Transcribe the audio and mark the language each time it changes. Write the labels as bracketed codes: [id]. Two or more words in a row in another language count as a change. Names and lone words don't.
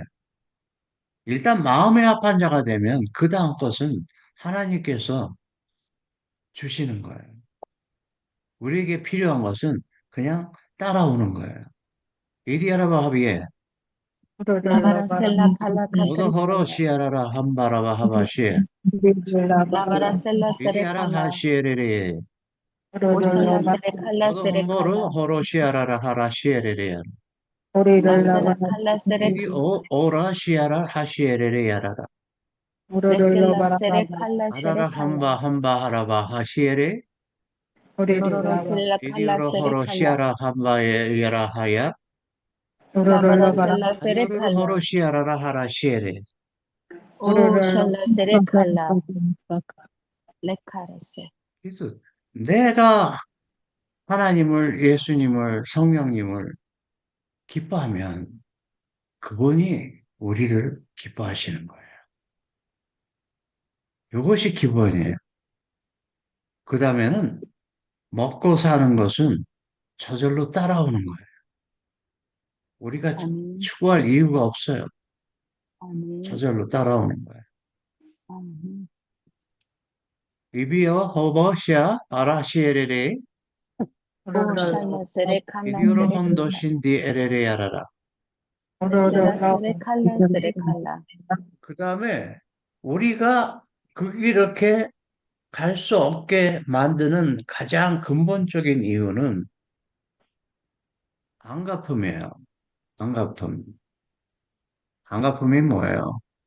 [ko] 일단 마음의 합한 자가 되면 그 다음 것은 하나님께서 주시는 거예요. 우리에게 필요한 것은 그냥 따라오는 거예요. 이리아라바 하비에 Lavarasella kala 오더 kasere 허러 kala. 시아라라 함바라바 하바시에 Lavarasella sere 이리아라 kala. 하시에레레 Ursella sere kala 오더 sere 헝거로 kala. 허러 시아라라 하라시에레레야 Lasella kala sere 이리 kala. 오라 시아라 하시에레레야라라 Lesella sere kala sere 아라라 kala. 함바 하라바 하시에레 Lororosella 이리 kala 오러 sere 허러 kala. 시아라 함바에 야라 하야 Lavarasella sere 아리오르 허러 kala. 시아라라 하라시에레 Ursella sere kala. Lekarese. 그래서 내가 하나님을, 예수님을, 성령님을 기뻐하면 그분이 우리를 기뻐하시는 거예요. 이것이 기본이에요. 그 다음에는 먹고 사는 것은 저절로 따라오는 거예요. 우리가 아멘. 추구할 이유가 없어요. 아멘. 저절로 따라오는 거예요. 아멘. 비비어 허버시아 아라시에레레 Ursella sere kala 비디오로 sere kala. 혼도신 디에레레야라라. Lesella sere kala sere kala. 그 다음에 우리가 이렇게 갈 수 없게 만드는 가장 근본적인 이유는 안갚음이에요. 안갚음. 안갚음이 뭐예요?